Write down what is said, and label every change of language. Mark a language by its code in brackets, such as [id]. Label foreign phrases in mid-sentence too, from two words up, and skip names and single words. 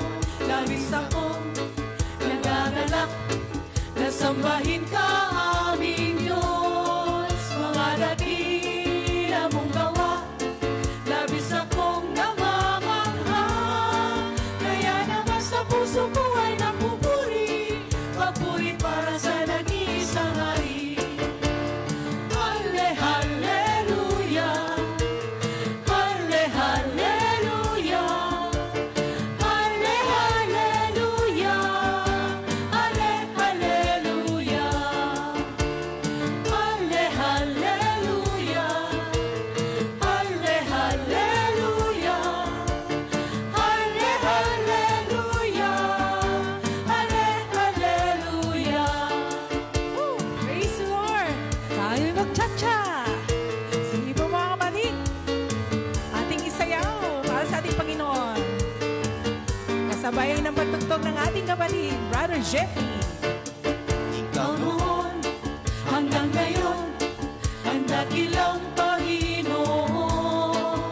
[tl] Labis akong nagagalak, nasambahin ka aming Diyos. Mga dakila mong gawa, labis akong namamangha. Kaya naman sa puso ko ay napupuri, papuri para sa nag-iisang hari. Halle, hallelujah. Halle, hallelujah. Halle, hallelujah. Halle, hallelujah. Halle, hallelujah. Halle, hallelujah. Halle, hallelujah. Halle, hallelujah. [en] Woo! Praise the Lord! [tl] Tayo mag-cha-cha! Sige po mga kapatid, ating isayaw para sa ating Panginoon. Kasabayan ng pagtugtog ng ating kapatid, Brother Jeffy. Ikaw noon, hanggang ngayon, ang dakilang Panginoon.